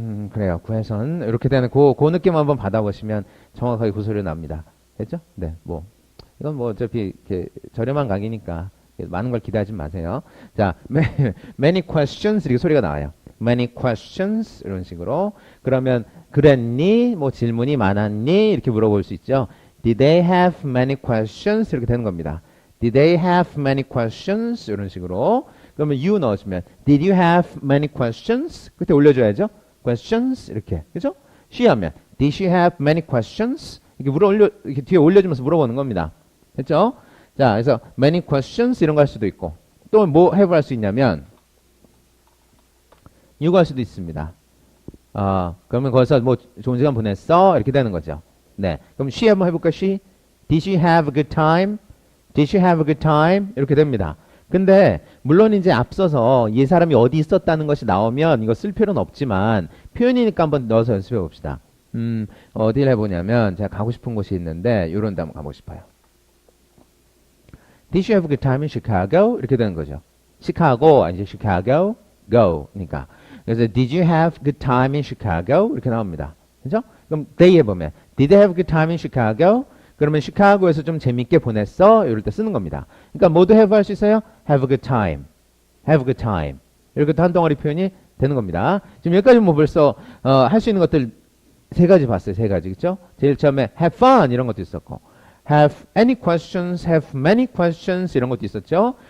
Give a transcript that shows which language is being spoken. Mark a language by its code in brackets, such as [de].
[ko] 그래요. 구혜선. 이렇게 되는 그 느낌 한번 받아보시면 정확하게 그 소리 납니다. 됐죠? 네, 뭐. 이건 뭐 어차피 이렇게 저렴한 강의니까 많은 걸 기대하지 마세요. 자, [en] many questions [ko] 이렇게 소리가 나와요. many questions 이런 식으로. 그러면 그랬니? 뭐 질문이 많았니? 이렇게 물어볼 수 있죠. [en] Did they have many questions? [ko] 이렇게 되는 겁니다. [en] Did they have many questions? [ko] 이런 식으로. 그러면 you 넣어주면 [en] Did you have many questions? [ko] 그때 올려줘야죠. questions 이렇게. 그죠? she 하면 [en] Did she have many questions? [ko] 이렇게 뒤에 올려주면서 물어보는 겁니다. 됐죠? 자, 그래서 [en] many questions [ko] 이런 거 할 수도 있고 또 뭐 have 할 수 있냐면 you가 할 수도 있습니다. 그러면 거기서 뭐 좋은 시간 보냈어? 이렇게 되는 거죠. 네. 그럼 she 한번 해볼까? [en] she? Did she have a good time? Did she have a good time? [ko] 이렇게 됩니다. 근데 물론 이제 앞서서 이 사람이 어디 있었다는 것이 나오면 이거 쓸 필요는 없지만 표현이니까 한번 넣어서 연습해 봅시다. 어디를 해보냐면 제가 가고 싶은 곳이 있는데 이런 데 한번 가보고 싶어요. [en] Did you have a good time in Chicago? [ko] 이렇게 되는 거죠. 시카고 아니죠. Chicago, go. 그러니까 그래서 [en] Did you have a good time in Chicago? [ko] 이렇게 나옵니다. 그죠? 그럼 they 해보면 [en] Did they have a good time in Chicago? [ko] 그러면 시카고에서 좀 재밌게 보냈어? 이럴 때 쓰는 겁니다. 그러니까 모두 have 할 수 있어요? [en] Have a good time. Have a good time. [ko] 이렇게 한 덩어리 표현이 되는 겁니다. 지금 여기까지 뭐 벌써 할 수 있는 것들 세 가지 봤어요. 세 가지. 그렇죠? 제일 처음에 have fun 이런 것도 있었고 [en] have any questions, have many questions [ko] 이런 것도 있었죠.